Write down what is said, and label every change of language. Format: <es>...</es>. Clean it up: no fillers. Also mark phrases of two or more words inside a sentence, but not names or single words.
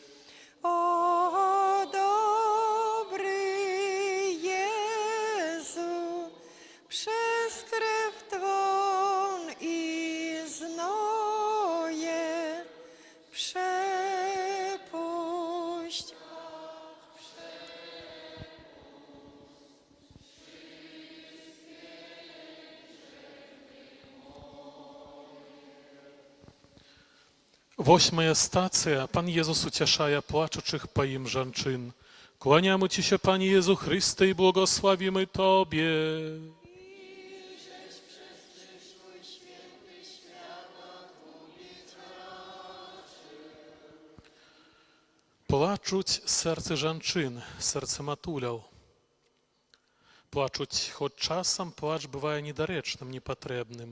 <pl>O dobry Jezu, przez krew Twą i znoje przepuść.</pl> <be>Восьмая стацыя. Пан Езус уцяшае плачучых па ім жанчын.</be> <pl>Kłaniamy Ci się, Panie Jezu Chryste, i błogosławimy Tobie.</pl> <be>Плачуць сэрцы жанчын, сэрцы матуляў. Плачуць, хоць часам плач бывае недарэчным, непатрэбным.</be>